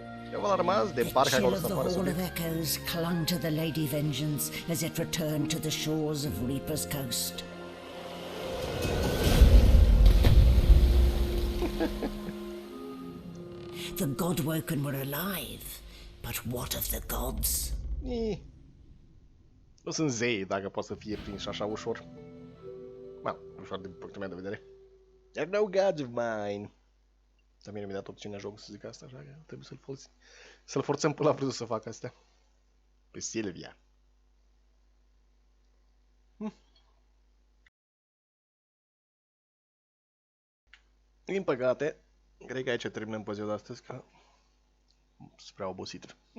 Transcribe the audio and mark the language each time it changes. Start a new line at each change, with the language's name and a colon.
English: The chill of the Hall of Echoes clung to the Lady Vengeance as it returned to the shores of Reaper's Coast. The Godwoken were alive, but what of the gods?
Romanian: Nu sunt zei dacă pot să fie prinși așa ușor. Ușor din punctul meu de vedere.
English: There are no gods of mine.
Romanian: Dar mie mi-a dat opțiunea joc să zic asta, așa că trebuie să-l folosim. Să-l forțăm până la vrut să facă astea. Pe Silvia. Din păcate, cred că aici terminăm pe ziua de astăzi, că sunt prea obosit.